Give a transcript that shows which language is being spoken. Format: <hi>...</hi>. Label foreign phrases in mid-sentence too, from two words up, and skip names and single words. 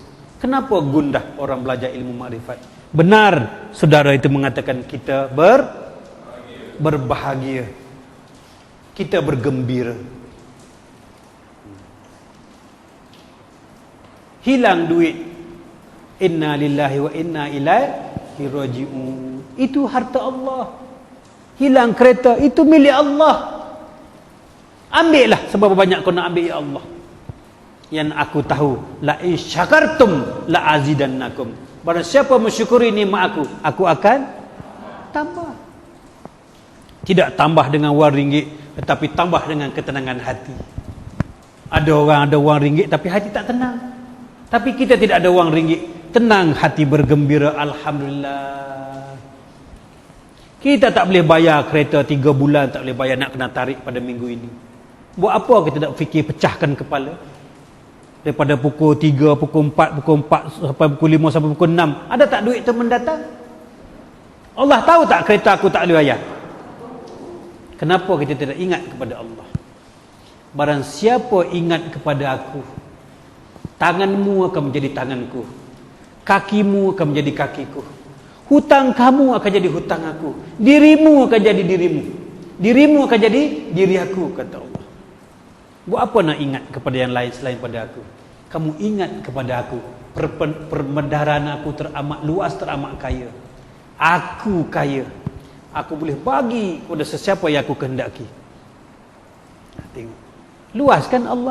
<ms>Kenapa gundah orang belajar ilmu makrifat? Benar saudara itu mengatakan kita berbahagia. Kita bergembira. Hilang duit,</ms> <ar>إنا لله وإنا إليه راجعون,</ar> <ms>itu harta Allah. Hilang kereta, itu milik Allah. Ambillah sebab banyak kau nak ambil,</ms> <ar>يا الله.</ar> <ms>Yang aku tahu,</ms> <ar>لئن شكرتم لأزيدنكم.</ar> <ms>Barang siapa mensyukuri nikmat aku akan tambah. Tidak tambah dengan wang ringgit, tetapi tambah dengan ketenangan hati. Ada orang ada wang ringgit tapi hati tak tenang. Tapi kita tidak ada wang ringgit. Tenang hati bergembira, alhamdulillah. Kita tak boleh bayar kereta 3 bulan, tak boleh bayar, nak kena tarik pada minggu ini. Buat apa kita nak fikir pecahkan kepala? Daripada pukul 3, pukul 4 sampai pukul 5 sampai pukul 6. Ada tak duit tu mendatang? Allah tahu tak kereta aku tak boleh bayar? Kenapa kita tidak ingat kepada Allah? Barang siapa ingat kepada aku, tanganmu akan menjadi tanganku, kakimu akan menjadi kakiku, hutang kamu akan jadi hutang aku, dirimu akan jadi dirimu, dirimu akan jadi diri aku, kata Allah. Buat apa nak ingat kepada yang lain selain pada aku? Kamu ingat kepada aku, permedaran aku teramat luas, teramat kaya. Aku kaya, aku boleh bagi kepada sesiapa yang aku kehendaki. Tengok, luas kan Allah.</ms>